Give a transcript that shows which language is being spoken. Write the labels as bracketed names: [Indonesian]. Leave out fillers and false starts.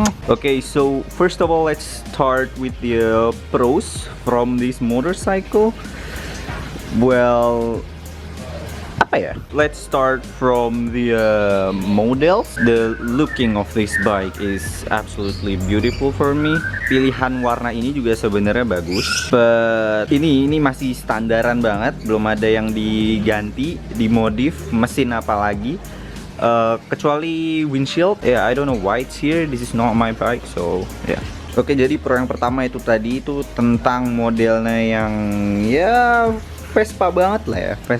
[English] Okay, so first of all, let's start with the pros from this motorcycle. Well, let's start from the models. The looking of this bike is absolutely beautiful for me. [Indonesian] Pilihan warna ini juga sebenarnya bagus. But ini masih standaran banget, belum ada yang diganti, dimodif, mesin apalagi. Kecuali windshield. [English] Yeah, I don't know why it's here. This is not my bike, so yeah. [Indonesian] Oke, jadi pro yang pertama itu tadi itu tentang modelnya yang ya Vespa banget lah ya.